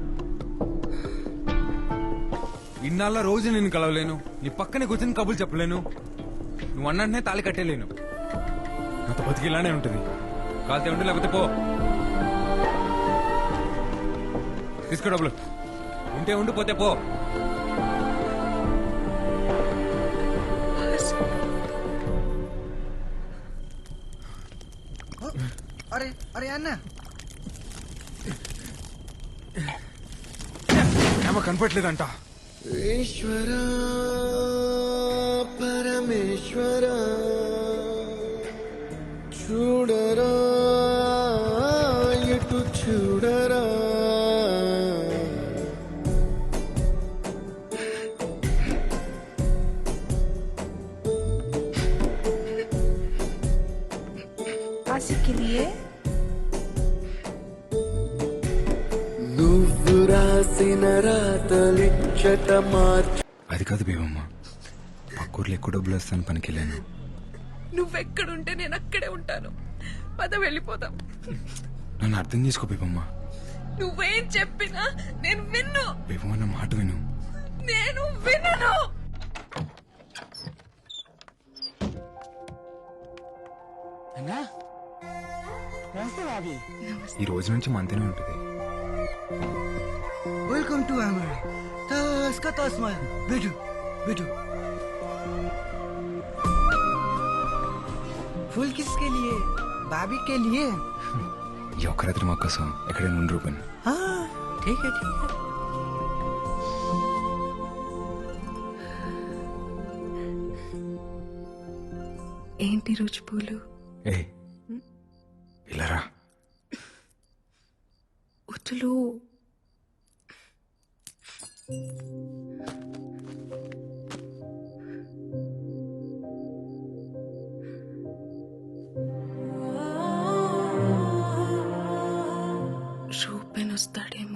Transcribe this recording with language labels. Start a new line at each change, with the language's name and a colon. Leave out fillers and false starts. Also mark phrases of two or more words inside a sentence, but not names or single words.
Telugu: ఇన్నాళ్ళ రోజు నేను కలవలేను, నీ పక్కనే కూర్చొని కబుర్లు చెప్పలేను, నువ్వు అన్నట్టునే తాళి కట్టేలేను. నాతో బతికి ఇలానే ఉంటుంది. కాలితే ఉండు, లేకపోతే పో. తీసుకో డబ్బులు, ఉంటే ఉండు, పోతే పో.
Hindi: अरे अरे अन्ना
Telugu: ఏమో కనపట్లేదంట. ఈశ్వర పరమేశ్వర చూడరా ఎటు చూడరా.
Hindi: आशिक के लिए
Telugu: నువ్వు రాసిన రాతలిచ్చట మార్చ. అది కాదు బేబమ్మ, పక్కూర్లో ఎక్కువ డబ్బులు వస్తాను పనికి వెళ్ళాను. నువ్వెక్కడుంటే నేను అక్కడే ఉంటాను. పద వెళ్ళిపోదాం. నన్ను అర్థం చేసుకో బేబమ్మ. నువ్వేం చెప్పినా నేను విన్ను. బేబమ్మ నా మాట విను. నేను వినను. ఈ రోజు నుంచి మంతనే ఉంటుంది.
English: welcome to
Hindi: हमारे तास का तास मार बैठो बैठो। फूल किसके लिए? भाभी के लिए।
Telugu: ఈ ఒక్క రాత్రి మా కోసం ఎక్కడైనా ఉండి రూపన్.
Hindi: हाँ ठीक है ठीक है।
Telugu: ఏంటి రోజు పూలు? ఏ ఇలా రా. వద్దులు. రూపెన్ వస్తాడేమో.